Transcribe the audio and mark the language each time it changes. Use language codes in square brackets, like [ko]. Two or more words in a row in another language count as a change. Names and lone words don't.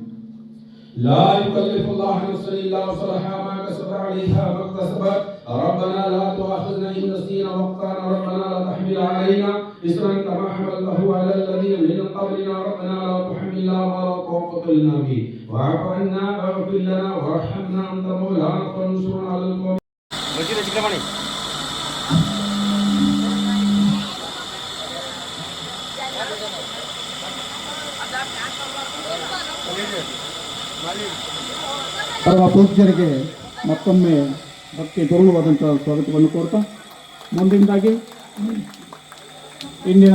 [ar] لا يكلف الله نفسا إلا وسعها ما كسبت عليها ما اكتسبت ربنا لا تؤاخذنا إن نسينا واخطأنا ربنا لا تحمل علينا إصرا كما حملته على الذين من قبلنا ربنا لا تحملنا ما لا طاقة لنا به واعف عنا واغفر لنا وارحمنا أنت مولانا فانصرنا على القوم. [kn] ಪರಮ ಪೂಜ್ಯರಿಗೆ ಮತ್ತೊಮ್ಮೆ ಭಕ್ತಿ ಪೂರ್ಣವಾದಂಥ ಸ್ವಾಗತವನ್ನು ಕೋರ್ತಾ ಮುಂದಿನದಾಗಿ ಇಂದಿನ